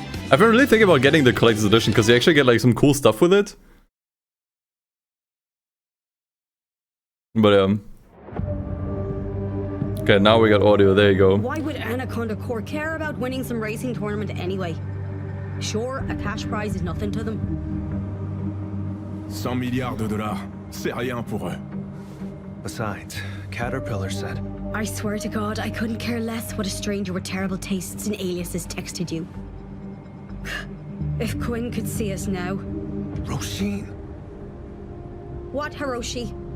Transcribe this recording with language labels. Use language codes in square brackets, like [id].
[en] I've been really thinking about getting the collector's edition because you actually get like some cool stuff with it. But okay, now we got audio, there you go. Why would Anaconda Corps care about winning some racing tournament anyway? Sure, a cash prize is nothing to them. [fr] 100 milliards de dollars, c'est rien pour eux. [en] Besides, Caterpillar said... I swear to God, I couldn't care less what a stranger with terrible tastes and aliases texted you. If Quinn could see us now. Roisin? What, Hiroshi?